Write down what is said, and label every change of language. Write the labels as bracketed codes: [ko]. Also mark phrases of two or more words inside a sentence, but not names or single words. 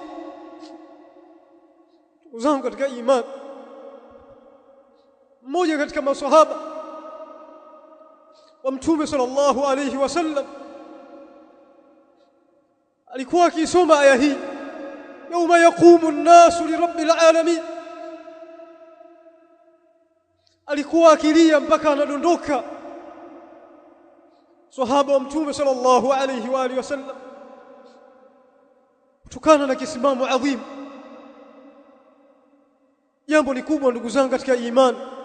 [sw] Ndugu zangu katika imani, mmoja katika maswahaba wa Mtume [ar] صلى الله عليه وسلم [sw] alikuwa akisoma aya hii, [ar] يوم يقوم الناس لرب العالمين, [sw] alikuwa akilia mpaka anadondoka. Sahaba wa Mtume [ar] صلى الله عليه وآله وسلم, [sw] kutokana na kisimamo adhim. Jambo ni kubwa ndugu zangu katika imani.